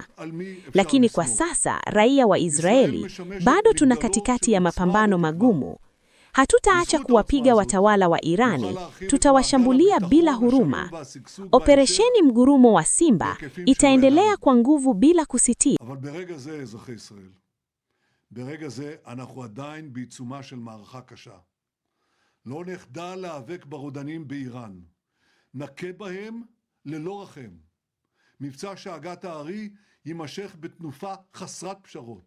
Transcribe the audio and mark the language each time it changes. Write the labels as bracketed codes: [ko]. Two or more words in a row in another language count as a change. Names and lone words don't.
[sw] Lakini kwa sasa, raia wa Israeli, bado tuna katikati ya mapambano magumu. Hatutaacha kuwapiga watawala wa Irani, tutawashambulia bila huruma. Operesheni Mgurumo wa Simba itaendelea kwa nguvu bila kusitisha. [he] ברגע זה אנחנו עדיין בעיצומה של מערכה קשה. לא נחדל להיאבק ברודנים באיראן. נכה בהם ללא רחם. מבצע שאגת הארי יימשך בתנופה חסרת פשרות.